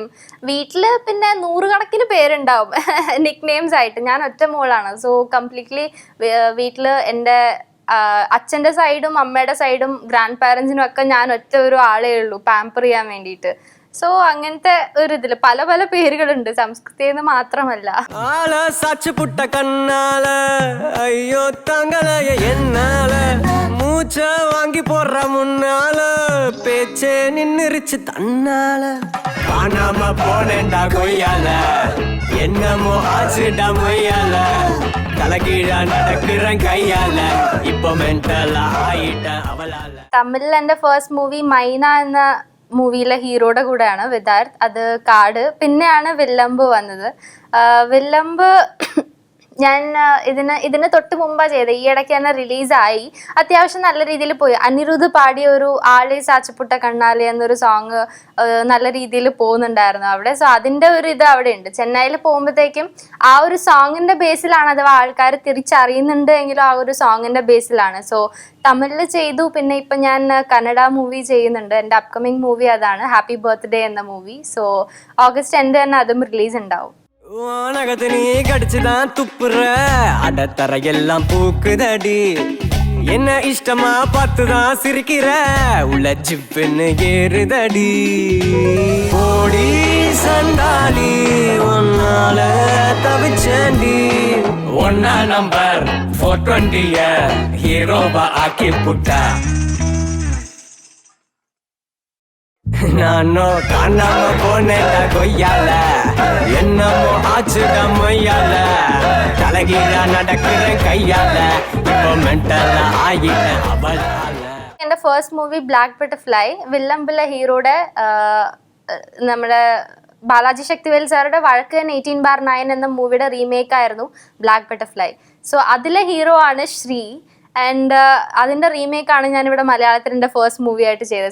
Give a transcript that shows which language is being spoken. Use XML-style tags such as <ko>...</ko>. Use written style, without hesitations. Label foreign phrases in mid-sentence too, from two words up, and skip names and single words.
<ml>വീട്ടിൽ പിന്നെ 100 കണക്കിന് പേരുണ്ടാവും</ml> <en>nick names</en> <ml>ആയിട്ട്. ഞാൻ ഒറ്റ മോളാണ്.</ml> <en>so completely</en> <ml>വീട്ടിൽ എൻ്റെ അച്ഛൻ്റെ സൈഡും അമ്മയുടെ സൈഡും</ml> <en>grand parents</en> <ml>ഒക്കെ ഞാൻ ഒറ്റ ഒരു ആളേ ഉള്ളൂ പാമ്പർ ചെയ്യാൻ വേണ്ടിയിട്ട്. സോ അങ്ങനത്തെ ഒരു ഇതില് പല പല പേരുകളുണ്ട്, സംസ്കൃതി എന്ന് മാത്രമല്ല.</ml> <ta>ஆள சாச்சு புட்ட கண்ணால ஐயோ தங்களைய என்னால மூச்ச வாங்கி போடுற முன்னால பேச்சே நின்னுருச்சு தன்னால. காணாம போனேன்டா கொய்யால, என்னமோ ஆச்சுடா மொய்யால, தலைகீழா நடக்கிறேன் கையால, இப்போ மென்டலா ஆயிட்டேன் அவளால.</ta> <ml>തമിഴിൽ എൻ്റെ</ml> <en>first movie</en> <ml>മൈന എന്ന മൂവിയിലെ ഹീറോയുടെ കൂടെയാണ് വിദാർത്ത്. അത് കാട്. പിന്നെയാണ് വില്ലമ്പ് വന്നത്. വില്ലമ്പ് ഞാൻ ഇതിന് തൊട്ട് മുമ്പാ ചെയ്തത്. ഈ ഇടയ്ക്ക് തന്നെ റിലീസായി. അത്യാവശ്യം നല്ല രീതിയിൽ പോയി. അനിരുദ്ധ് പാടിയ ഒരു</ml> <ta>ஆள சாச்சுப்புட்ட கண்ணால</ta> <ml>എന്നൊരു സോങ് നല്ല രീതിയിൽ പോകുന്നുണ്ടായിരുന്നു അവിടെ. സോ അതിൻ്റെ ഒരു ഇത് അവിടെ ഉണ്ട്. ചെന്നൈയിൽ പോകുമ്പോഴത്തേക്കും ആ ഒരു സോങ്ങിൻ്റെ ബേസിലാണ്, അഥവാ ആൾക്കാർ തിരിച്ചറിയുന്നുണ്ട് എങ്കിലും ആ ഒരു സോങ്ങിൻ്റെ ബേസിലാണ്. സോ തമിഴിൽ ചെയ്തു. പിന്നെ ഇപ്പം ഞാൻ കന്നഡ മൂവി ചെയ്യുന്നുണ്ട്. എൻ്റെ</ml> <en>upcoming movie</en> <ml>അതാണ്, ഹാപ്പി ബർത്ത്ഡേ എന്ന മൂവി. സോ</ml> <en>August end</en> <ml>തന്നെ അതും റിലീസ് ഉണ്ടാവും.</ml> <ta>உனகத்து நீ கடிச்சுதான் துப்புற, அடத்தரையெல்லாம் பூக்குதடி. என்ன இஷ்டமா பார்த்துதான் சிரிக்கிற, உள்ள ஜிப்புன்னு ஏறுதடி. ஓடி சண்டாலி ஒன்னால தவிச்சண்டி. ஒன்னா நம்பர் 420 ஹீரோவா ஆக்கி புட்டா. நானோ காணாம போனேடா கொய்யால, என்னமோ ஆச்சுடா மொய்யால. தலகீழா நடக்கிறேன் கையால, இப்போ மென்டலா ஆயிட்டேன் அவளால.</ta> <ml>എൻ്റെ</ml> <en>first movie</en> <ml>ബ്ലാക്ക് ബട്ടർഫ്ലൈ, വില്ലംപിള്ള ഹീറോയുടെ നമ്മുടെ ബാലാജി ശക്തിവേൽ സാറുടെ വഴക്കൻ 18/9 എന്ന മൂവിയുടെ റീമേക്ക് ആയിരുന്നു ബ്ലാക്ക് ബട്ടർഫ്ലൈ. സോ അതിലെ ഹീറോ ആണ് ശ്രീ. ആൻഡ് അതിൻ്റെ റീമേക്കാണ് ഞാനിവിടെ മലയാളത്തിൽ എൻ്റെ</ml> <en>first movie</en> <ml>ആയിട്ട് ചെയ്തത്.</ml>